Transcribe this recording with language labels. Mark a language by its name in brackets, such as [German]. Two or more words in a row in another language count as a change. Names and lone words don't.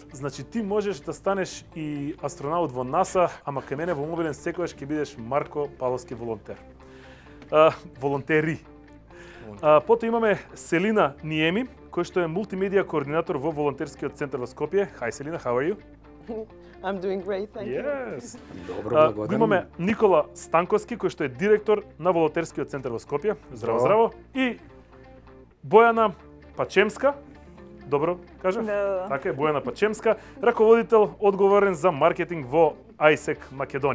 [Macedonian] Значи ти можеш да станеш и астронаут во НАСА, ама кај мене во мобилен секогаш ќе бидеш Марко Паловски волонтер. Волонтери. Потоа имаме Селина Ниеми, кој што е мултимедија координатор во волонтерскиот центар во Скопје. [English] Hi Селина, how are you? I'm doing great, thank you. Yes. [Macedonian] Добро, Го благодарам. имаме Никола Станковски, кој што е директор на волонтерскиот центар во Скопје. Здраво, здраво. И Бојана Пачемска. Добро, кажав? Да. Така е, Бојана Пачемска, раководител одговорен за маркетинг во ISEC Македонија.